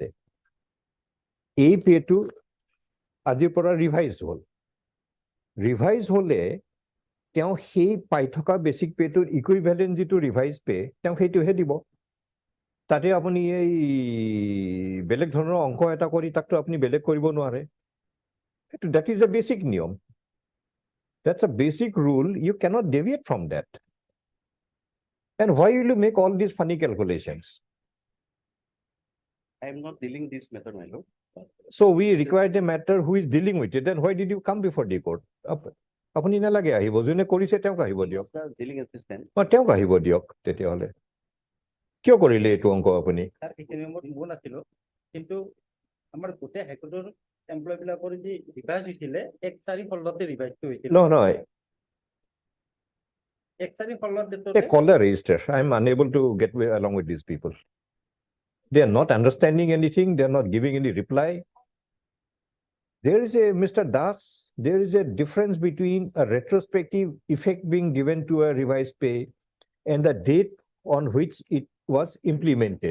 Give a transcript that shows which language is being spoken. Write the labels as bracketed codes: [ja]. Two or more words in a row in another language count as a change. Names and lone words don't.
[as] এই পেটো আজিৰ পৰা ৰিভাইজ হ'ল। ৰিভাইজ হলে তেওঁ সেই পাই থকা বেসিক পেটোৰ ইকুইভ্যালেন্ট যিটো ৰিভাইজ পে তেওঁ সেইটোহে দিব। তাতে আপুনি এই বেলেগ ধৰণৰ অংক এটা কৰি তাকটো আপুনি বেলেগ কৰিব নোৱাৰে। [en] That is a basic [as] নিয়ম। [en] That's a basic rule. You cannot deviate from that. And why will you make all these funny calculations? I am not dealing this matter, my lord. So we required a matter who is dealing with it. Then why did you come before the court? [as] আপুনি নালাগে আহিব, যোনে কৰিছে তেওঁক আহিব দিয়ক। [en] Sir, dealing assistant. [as] তেওঁক আহিব দিয়ক তেতিয়াহলে। কিয় কৰিলে এইটো অংক আপুনি? স্যার এইখিনি মই দিব নাছিলো, কিন্তু আমাৰ গোটেই হাইকোৰ্টৰ এমপ্লয় বিলাকৰ যি ৰিভাইজ হৈছিলে 1/4 ৰিভাইজটো হৈছিল। নহয়। 1/4 [en] They [as] ডেটতে [en] call the register. I'm unable to get along with these people. They are not understanding anything. They are not giving any reply. There is a, Mr. Das, there is a difference between a retrospective effect being given to a revised pay and the date on which it was implemented.